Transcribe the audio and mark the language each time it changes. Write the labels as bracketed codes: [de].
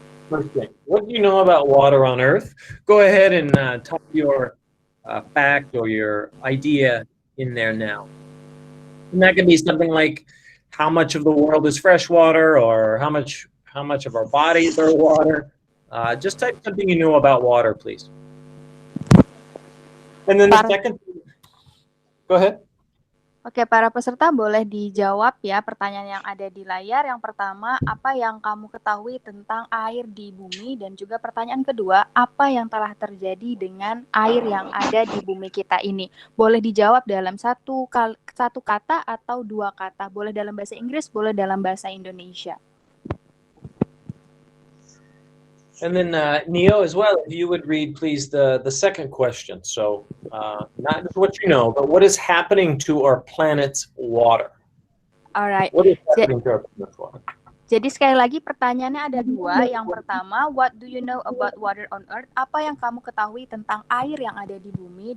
[en] First thing, what do you know about water on Earth? Go ahead and type your fact or your idea in there now. And that could be something like how much of the world is fresh water, or how much of our bodies are water. Just type something you know about water, please. And then the second, go ahead. [id] Oke, para peserta boleh dijawab ya pertanyaan yang ada di layar. Yang pertama, apa yang kamu ketahui tentang air di bumi? Dan juga pertanyaan kedua, apa yang telah terjadi dengan air yang ada di bumi kita ini? Boleh dijawab dalam satu kata atau dua kata. Boleh dalam bahasa Inggris, boleh dalam bahasa Indonesia. [en] And then Neo as well, if you would read, please, the second question. So not just what you know, but what is happening to our planet's water? Alright. What is happening to our planet's water? [id] Jadi sekali lagi pertanyaannya ada dua. Yang pertama, [en] what do you know about water on Earth? [id] Apa yang kamu ketahui tentang air yang ada di bumi?